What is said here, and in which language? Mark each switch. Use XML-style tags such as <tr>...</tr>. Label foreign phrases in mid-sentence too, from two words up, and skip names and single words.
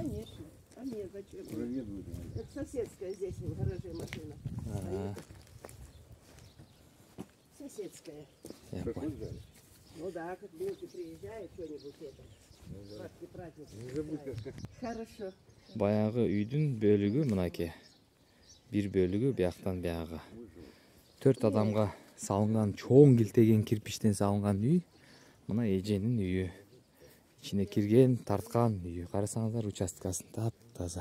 <ru>Конечно. А мне зачем? Проведывают. Это соседская здесь в гараже машина. Ага. Соседская. Я Как понял. вы взяли? Ну да, как внуки приезжают, что-нибудь это. Праздник. Не забудь, как Хорошо.</ru> <ky>Баягы үйдүн бөлүгү мынакей. Бир бөлүгү бияктан бияга. 4 адамга салынган чоң килтеген кирпичтен салынган үй. Мына эженин үйү. Ичине кирген, тарткан үйү. Карасаңыздар, участкасын таптаза.</ky>